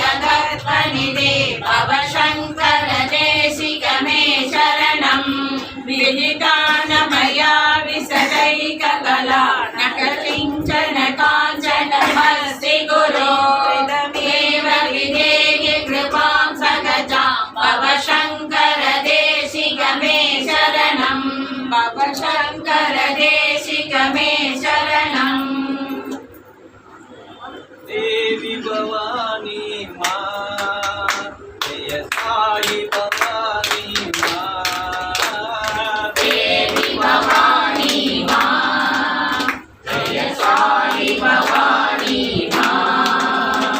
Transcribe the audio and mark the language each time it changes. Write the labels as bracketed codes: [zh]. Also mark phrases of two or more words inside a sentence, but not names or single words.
[sa] कर्पणिते भवशंकर देशिकमे शरणम् विदितानमया विशदैक कला नकलिञ्चन काञ्चन मस्ति गुरु देव विधेहि कृपां सहजां भवशंकर देशिकमे शरणम् भवशंकर देशिकमे शरणम् [hi] देवी भवानी माँ जय साई भवानी माँ देवी भवानी माँ जय साई भवानी माँ